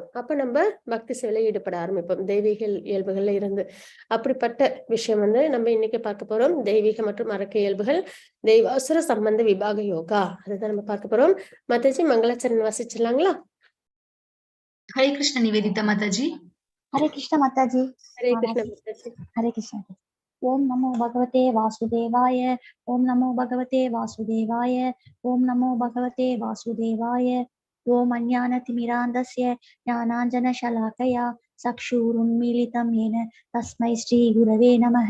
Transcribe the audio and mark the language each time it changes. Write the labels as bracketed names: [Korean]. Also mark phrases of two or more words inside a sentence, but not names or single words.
[Tamil] அப்ப நம்ம பக்தி சேவையில ஈடுபட ஆரம்பிப்போம் தெய்வீக இயல்புகள்ல இருந்து. அப்படிப்பட்ட விஷயம் நம்ம இன்னைக்கு பார்க்க போறோம். தெய்வீக மற்றும் அரக்க இயல்புகள், தெய்வாசுர சம்பந்த விபாக யோகா, அதுதான் நம்ம பார்க்க போறோம். மாதாஜி மங்களாச்சரண் வாசிச்சிடலாங்களா? ஹரே கிருஷ்ண நிவேதிதா மாதாஜி. [Hindi] हरे कृष्ण माताजी. [Tamil] ஹரே கிருஷ்ண மாதாஜி. [Hindi] हरे कृष्ण. [Sanskrit] ओम नमो भगवते वासुदेवाय. ओम नमो भगवते वासुदेवाय. ओम नमो भगवते वासुदेवाय. ओम अज्ञानतिमिरान्धस्य ज्ञानाञ्जनशलाकया चक्षुरुन्मीलितं येन तस्मै श्रीगुरवे नमः.